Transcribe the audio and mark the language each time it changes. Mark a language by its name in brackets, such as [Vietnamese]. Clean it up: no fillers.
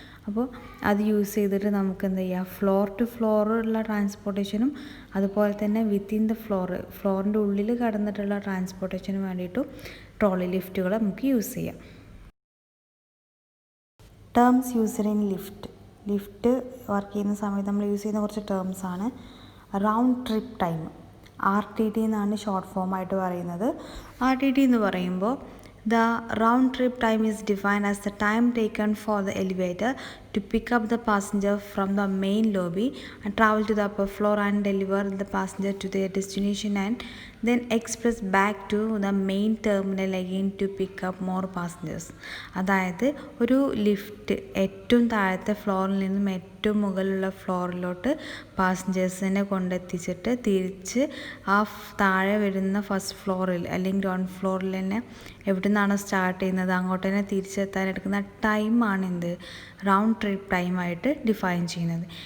[Malayalam] അപ്പോൾ അത് യൂസ് ചെയ്തിട്ട് നമുക്ക് എന്ത് ചെയ്യാം, ഫ്ലോർ ടു ഫ്ലോർ ഉള്ള ട്രാൻസ്പോർട്ടേഷനും അതുപോലെ തന്നെ [English] within the [Malayalam] ഫ്ലോറിൻ്റെ ഉള്ളിൽ കടന്നിട്ടുള്ള ട്രാൻസ്പോർട്ടേഷനും വേണ്ടിയിട്ടും ട്രോളി ലിഫ്റ്റുകൾ നമുക്ക് യൂസ് ചെയ്യാം. [English] terms used in lift [Malayalam] work ചെയ്യുന്ന സമയത്ത് നമ്മൾ യൂസ് ചെയ്യുന്ന കുറച്ച് ടേംസാണ്. റൗണ്ട് ട്രിപ്പ് ടൈം, RTT എന്നാണ് ഷോർട്ട് ഫോം ആയിട്ട് പറയുന്നത്. RTT എന്ന് പറയുമ്പോൾ [English] the round trip time is defined as the time taken for the elevator to pick up the passenger from the main lobby and travel to the upper floor and deliver the passenger to their destination and then express back to the main terminal again to pick up more passengers. [Malayalam] അതായത് ഒരു lift ഏറ്റവും താഴത്തെ ഫ്ലോറിൽ നിന്നും ഏറ്റവും മുകളിലുള്ള ഫ്ലോറിലോട്ട് പാസഞ്ചേഴ്സിനെ കൊണ്ടെത്തിച്ചിട്ട് തിരിച്ച് ആ താഴെ വരുന്ന ഫസ്റ്റ് ഫ്ലോറിൽ അല്ലെങ്കിൽ ഗ്രൗണ്ട് ഫ്ലോറിൽ തന്നെ എവിടെ നിന്നാണ് സ്റ്റാർട്ട് ചെയ്യുന്നത് അങ്ങോട്ട് തന്നെ തിരിച്ചെത്താൻ എടുക്കുന്ന ടൈമാണ് എന്ത്, റൗണ്ട് ട്രിപ്പ് ടൈമായിട്ട് ഡിഫൈൻ ചെയ്യുന്നത്.